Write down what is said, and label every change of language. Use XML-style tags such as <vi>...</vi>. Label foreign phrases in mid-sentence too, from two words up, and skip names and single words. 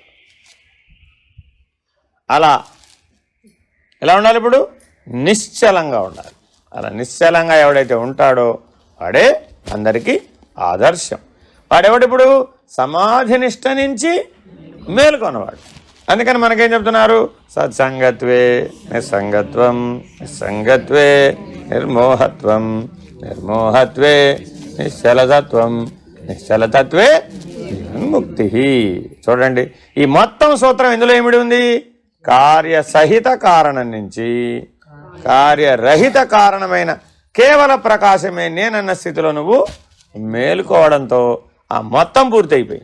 <te>అలా ఎలా ఉండాలి? ఇప్పుడు నిశ్చలంగా ఉండాలి. అలా నిశ్చలంగా ఎవడైతే ఉంటాడో వాడే అందరికీ ఆదర్శం. వాడెవడిప్పుడు సమాధి నిష్ట నుంచి మేలుకొన్నవాడు. అందుకని మనకేం చెప్తున్నారు?</te> <sa>సత్సంగత్వే నిస్సంగత్వం, నిస్సంగత్వే నిర్మోహత్వం, నిర్మోహత్వే నిశ్చలతత్వం, నిశ్చలతత్వే ముక్తి.</sa> <te>చూడండి ఈ మొత్తం సూత్రం ఇందులో ఏమిటి ఉంది? కార్యసహిత కారణం నుంచి కార్యరహిత కారణమైన కేవల ప్రకాశమే నేనన్న స్థితిలో నువ్వు మేలుకోవడంతో ఆ మొత్తం పూర్తయిపోయింది.</te>